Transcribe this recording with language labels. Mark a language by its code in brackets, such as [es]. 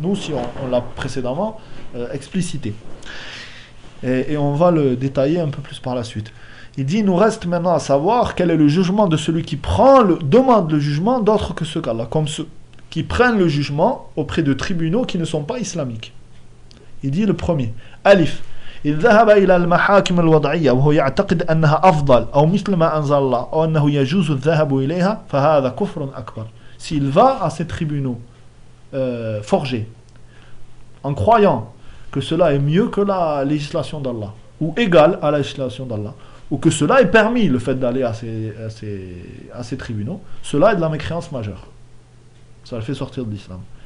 [fr] Nous aussi, on l'a précédemment explicité. Et on va le détailler un peu plus par la suite. Il dit, il nous reste maintenant à savoir quel est le jugement de celui qui prend le, demande le jugement d'autre que ceux qu'Allah, comme ceux qui prennent le jugement auprès de tribunaux qui ne sont pas islamiques. Il dit le premier, Alif. [ar] إذ ذهب إلى المحاكم الوضعية وهو يعتقد أنها أفضل أو مثل ما أنزل الله أو أنه يجوز الذهاب إليها فهذا كفر أكبر. [fr] S'il va à ces tribunaux forgés en croyant que cela est mieux que la législation d'Allah ou égal à la législation d'Allah ou que cela est permis le fait d'aller à ces tribunaux, cela est de la mécréance majeure. Ça le fait sortir de l'islam.